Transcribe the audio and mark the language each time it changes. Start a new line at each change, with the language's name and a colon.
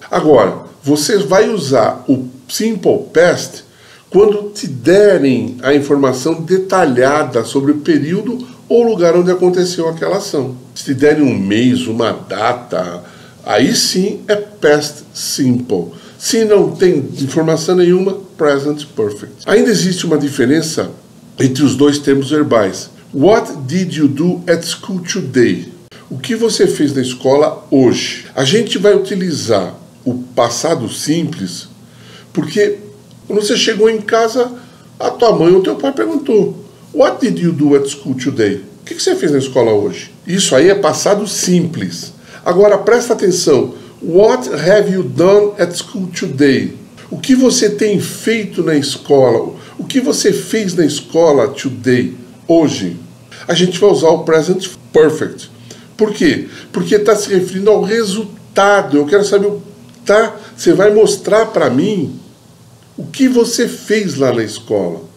Portuguese: Agora, você vai usar o simple past quando te derem a informação detalhada sobre o período ou lugar onde aconteceu aquela ação. Se te derem um mês, uma data, aí sim é past simple. Se não tem informação nenhuma, present perfect. Ainda existe uma diferença entre os dois termos verbais.
English: What did you do at school today?
Portuguese: O que você fez na escola hoje? A gente vai utilizar o passado simples porque quando você chegou em casa, a tua mãe ou teu pai perguntou:
English: What did you do at school today?
Portuguese: O que você fez na escola hoje? Isso aí é passado simples. Agora presta atenção.
English: What have you done at school today?
Portuguese: O que você tem feito na escola? O que você fez na escola today, hoje? A gente vai usar o present perfect. Por quê? Porque está se referindo ao resultado. Eu quero saber, tá? Você vai mostrar para mim o que você fez lá na escola.